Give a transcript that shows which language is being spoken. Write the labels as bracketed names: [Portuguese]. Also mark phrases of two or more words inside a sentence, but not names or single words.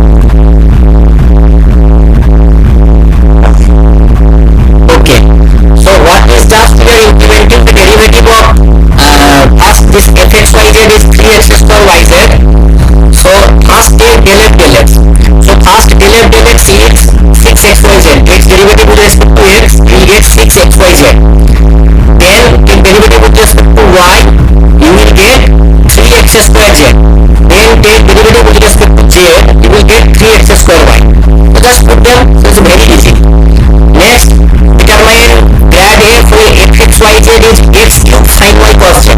[English] Okay, so what is just we are implementing the derivative of first this fxyz is 3x square yz. So first take del f del x. So first del f del x is 6xyz. Takes derivative with respect to x, we will get 6xyz. Then take derivative with respect to y, you will get 3x square z. Then take derivative with respect to z, you will get 3x square y. So just put them, so it's very easy. Next, determine grad f where fxyz is x cube sin y cos z.